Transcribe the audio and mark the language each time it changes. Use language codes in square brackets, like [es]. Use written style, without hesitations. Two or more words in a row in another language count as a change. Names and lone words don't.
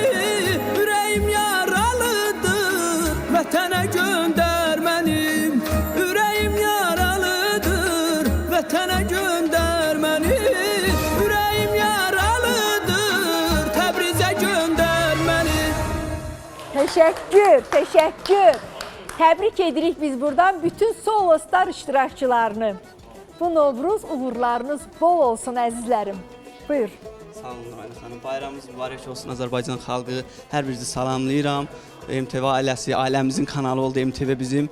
[tr] Yüreğim yaralıdır, vətənə gönder beni. Yüreğim yaralıdır, vətənə gönder beni. Yüreğim yaralıdır, Təbrizə gönder beni. Teşekkür, teşekkür. [az] Təbrik edirik biz buradan bütün Solo Star iştirakçılarını. Bu Novruz uğurlarınız bol olsun əzizlərim. Buyur. Sağ olun Nurayna xanım. Bayramınız mübarək olsun Azərbaycan xalqı. Hər birinizi salamlayıram. MTV ailəsi, ailəmizin kanalı oldu MTV bizim.